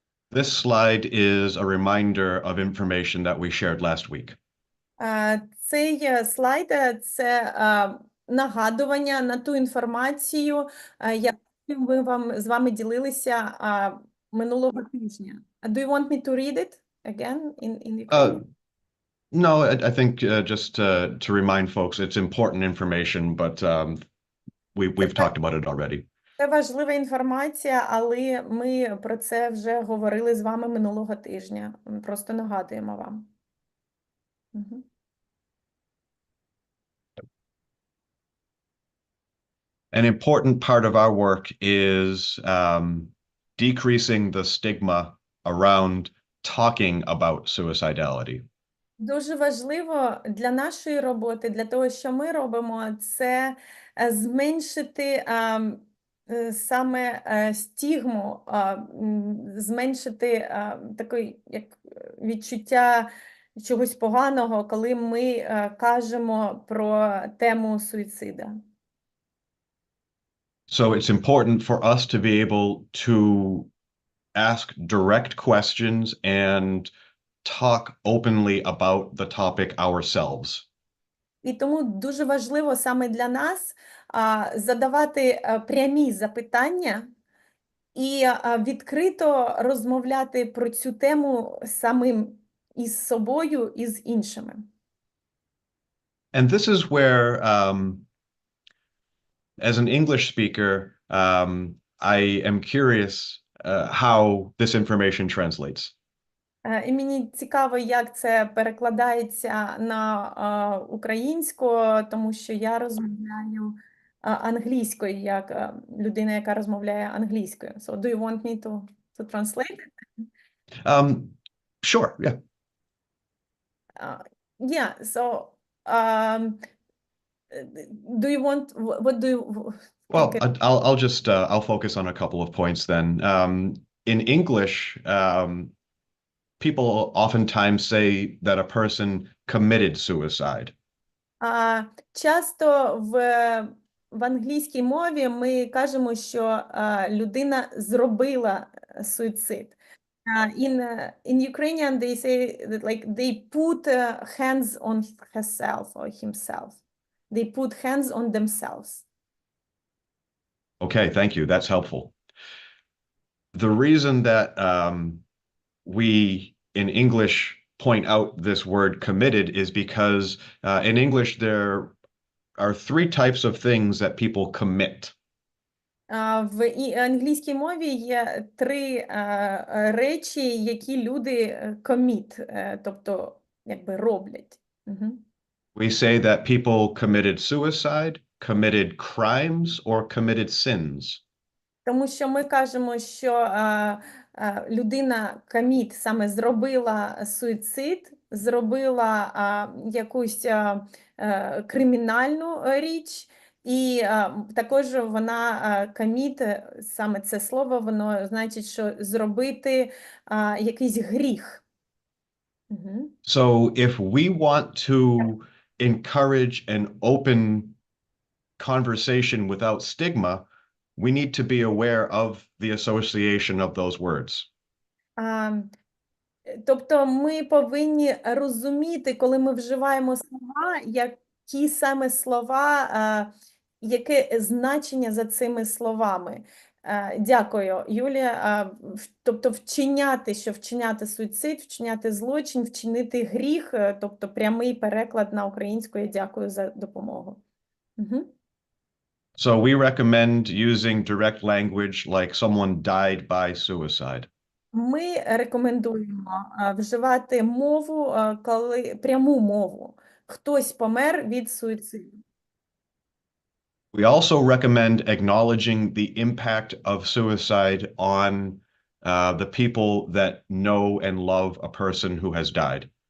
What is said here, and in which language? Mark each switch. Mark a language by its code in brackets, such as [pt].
[en] This slide is a reminder of information that we shared last week. [uk] Цей слайд – це нагадування на ту інформацію, яку ми з вами ділилися минулого тижня. [en] Do you want me to read it again in Ukrainian? No, I think just to remind folks, it's important information, but we've talked about it already. [uk] Це важлива інформація, але ми про це вже говорили з вами минулого тижня. Ми просто нагадуємо вам. [en] An important part of our work is decreasing the stigma around talking about suicidality. [uk] Дуже важливо для нашої роботи, для того, що ми робимо, це зменшити саме стигму, зменшити таке як відчуття чогось поганого, коли ми кажемо про тему суїцида. [en] So it's important for us to be able to ask direct questions and talk openly about the topic ourselves. [uk] І тому дуже важливо саме для нас задавати прямі запитання і відкрито розмовляти про цю тему самим із собою і з іншими. [en] And this is where, as an English speaker, I am curious how this information translates. [uk] І мені цікаво, як це перекладається на українську, тому що я розмовляю англійською, як людина, яка розмовляє англійською. [en] So, do you want me to translate it? Sure, yeah. Yeah, so, do you want, what do you... Well, Okay. I'll just, I'll focus on a couple of points then. In English, people oftentimes say that a person committed suicide. [uk] Часто в англійській мові ми кажемо, що людина зробила суїцид. [en] In Ukrainian they say that like they put hands on herself or himself. They put hands on themselves. Okay, thank you. That's helpful. The reason that we in English point out this word committed is because in English there are three types of things that people commit. [uk] В англійській мові є три речі, які люди commit, тобто якби роблять. [en] We say that people committed suicide, committed crimes, or committed sins. [uk] Тому що ми кажемо, що людина commit саме зробила суїцид, зробила якусь кримінальну річ, і також вона commit, саме це слово, воно значить, що зробити якийсь гріх. [en] So if we want to encourage an open conversation without stigma, we need to be aware of the association of those words. [uk] Тобто ми повинні розуміти, коли ми вживаємо слова, які саме слова, яке значення за цими словами. Дякую, Юлія. Тобто вчиняти, що вчиняти суїцид, вчиняти злочин, вчинити гріх, тобто прямий переклад на українську. Я дякую за допомогу. [en] So we recommend using direct language like someone died by suicide. [uk] Ми рекомендуємо вживати мову, пряму мову. Хтось помер від суїциду. [en] We also recommend acknowledging the impact of suicide on the people that know and love a person who has died.